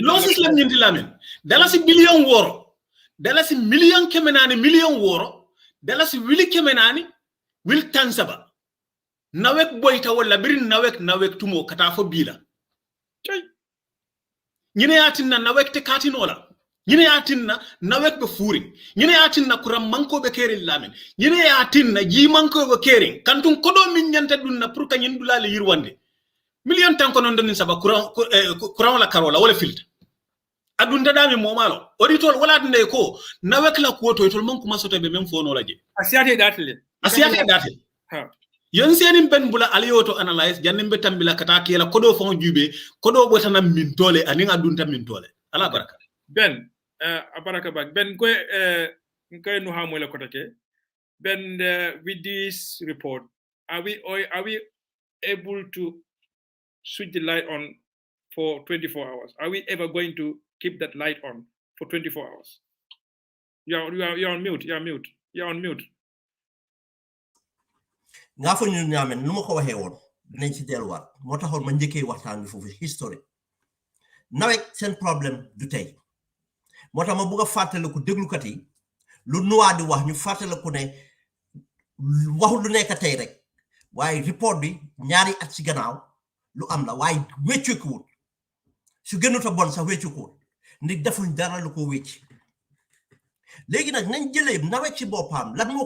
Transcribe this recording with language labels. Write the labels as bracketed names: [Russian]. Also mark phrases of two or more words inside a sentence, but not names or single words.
[Mandingo] losses lam nyindi lamen dalasi billion woro dalasi million kemenani million woro dalasi wili kemenani wil tan saba nawek boyta wala birin nawek tumo kata fo bila nyine yatinna nawek te katinola nyine yatinna nawek be furi nyine yatinna kuram manko be kerin lamen nyine yatinna ji manko be kerin kantun kodo min nyanta dunna pour kanyin dulale yirwande million tan ko non don saba kuran la karola wala filta adunda dami momalo auditor wala dinde ko nawek la ko to man kuma soto be men fono laje asiate datle ha yon senin ben bula aliyoto analyze jannim be tambila kata kila kodo fon jube kodo botana min tole aninga dunta min tole ala baraka ben abaraka bak ben ko nkoy no hamole ko take ben [English] with this report are we able to switch the light on for 24 hours? Are we ever going to keep that light on for 24 hours? You're on mute. You're on mute. [Wolof] nga fa ñu ñame nu ko waxé won dinañ ci delu wat mo taxoon ma ñëkke waxtaan bi fofu history nawet sen problème du tay moo tax ma bëgg a fàttaliku déglukat yi lu nuwaa di wax ñu fàttaliku ne waxul lu nekk tey rek waaye report bi ñaari at ci gannaaw lu am la waaye wéccukuwul su gënut a bon sax wéccukuwul nit defuñ dara lu ko wécc léegi nag nañ jëlee nawet ci boppam lan moo